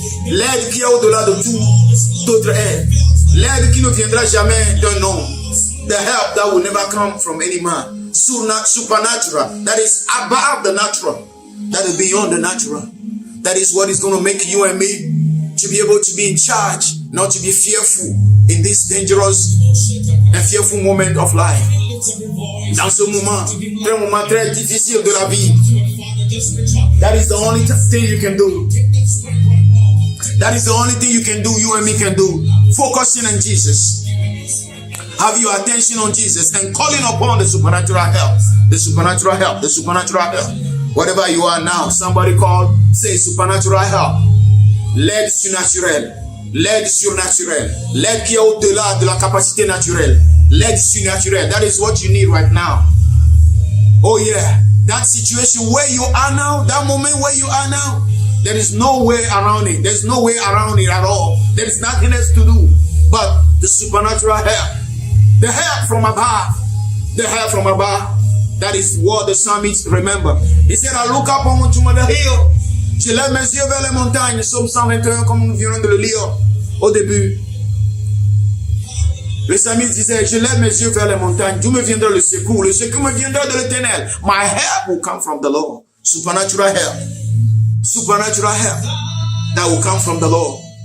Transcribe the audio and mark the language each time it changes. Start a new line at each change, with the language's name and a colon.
French: L'aide qui est au-delà de tout d'autres aides. L'aide qui ne viendra jamais d'un homme.
English: The help that will never come from any man. Supernatural. That is above the natural. That is beyond the natural. That is what is going to make you and me to be able to be in charge, not to be fearful in this dangerous and fearful moment of life.
French: Dans ce moment très difficile de la vie,
English: that is the only thing you can do. That is the only thing you can do, you and me can do. Focusing on Jesus. Have your attention on Jesus and calling upon the supernatural help. The supernatural help. The supernatural help. Whatever you are now, somebody call, say supernatural help.
French: L'aide surnaturelle. L'aide surnaturelle. L'aide qui est au-delà de la capacité naturelle. L'aide surnaturelle.
English: That is what you need right now. Oh yeah. That situation where you are now, that moment where you are now, there is no way around it. There's no way around it at all. There is nothing else to do but the supernatural help. The help from above. The help from above. That is what the psalmist remember. He said, I look up onto the hill.
French: Je lève mes yeux vers les montagnes. Psaume 121, comme nous venons de le lire au début. Le psalmiste disait, je lève mes yeux vers les montagnes. D'où me viendra le secours? Le secours me viendra de l'Éternel.
English: My help will come from the Lord. Supernatural help. Supernatural help that will come from the Lord.